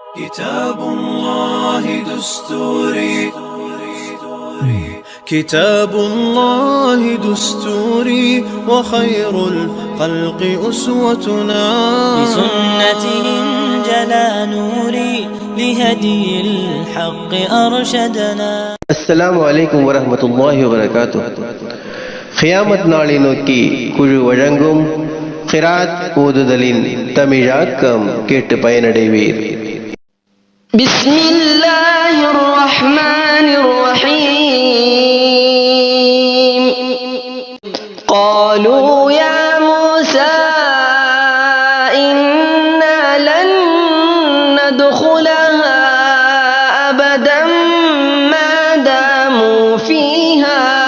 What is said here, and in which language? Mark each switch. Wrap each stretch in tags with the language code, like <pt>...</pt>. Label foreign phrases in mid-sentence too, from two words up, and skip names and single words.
<ar>كتاب الله دستوري كتاب الله دستوري وخير الخلق أسوتنا بسنته انجلى نوري لهدي الحق أرشدنا. السلام عليكم ورحمة الله وبركاته.</ar> <ta>قيامت நாளை நோக்கி குழு வழங்கும் கிராத் ஓதுதலின் தமிழாக்கம் கேட்டு பயனடைவீர்.</ta> <ar>بسم الله الرحمن الرحيم. قالوا يا موسى إنا لن ندخلها أبدا ما داموا فيها</ar>